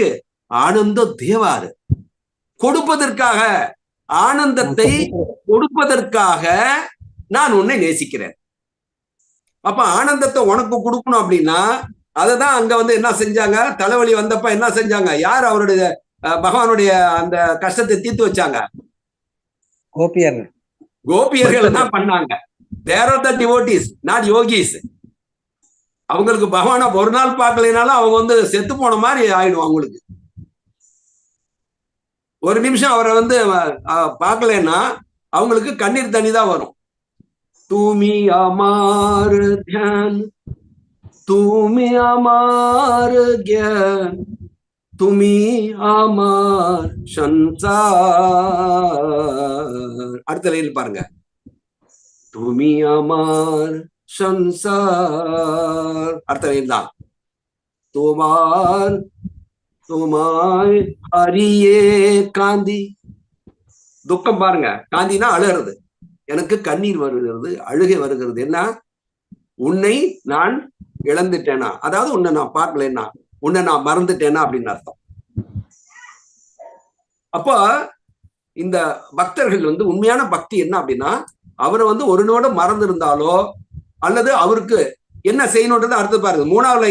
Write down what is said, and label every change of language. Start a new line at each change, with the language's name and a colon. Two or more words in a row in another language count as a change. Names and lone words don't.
Tamil: ஆனந்தோ தேவாரு, கொடுப்பதற்காக, ஆனந்தத்தை கொடுப்பதற்காக நான் உன்னை நேசிக்கிறேன். அப்ப ஆனந்தத்தை உனக்கு கொடுக்கணும் அப்படின்னா அததான் அங்க என்ன செஞ்சாங்க? தலைவலி வந்தப்ப என்ன செஞ்சாங்க? யார் அவருடைய பகவானுடைய அந்த கஷ்டத்தை தீர்த்து வச்சாங்க? கோபியர்கள் தான் பண்ணாங்க.
English: They are the devotees, not yogis.
Tamil: அவங்களுக்கு பகவானை ஒரு நாள் பார்க்கலைனாலும் அவங்க செத்து போன மாதிரி ஆயிடும். அவங்களுக்கு ஒரு நிமிஷம் அவரை பார்க்கலன்னா அவங்களுக்கு கண்ணீர் தண்ணி தான் வரும்.
Bangla: তুমি আমার ধ্যান, তুমি আমার জ্ঞান, তুমি আমার সংসার.
Tamil: அடுத்த லைன் பாருங்க,
Bangla: তুমি আমার সংসার.
Tamil: அடுத்த லைன் தான்,
Bangla: তোমায় হারিয়ে காந்தி.
Tamil: துக்கம் பாருங்க, காந்தினா அழுகிறது, எனக்கு கண்ணீர் வருகிறது, அழுகை வருகிறது. என்ன? உன்னை நான் இழந்துட்டேனா, அதாவது உன்னை நான் பார்க்கலன்னா, உன்னை நான் மறந்துட்டேனா அப்படின்னு அர்த்தம். அப்ப இந்த பக்தர்கள் உண்மையான பக்தி என்ன அப்படின்னா, அவரை ஒரு நோட மறந்து இருந்தாலோ அல்லது அவருக்கு என்ன செய்யணும்ன்றது அடுத்து பாருங்க.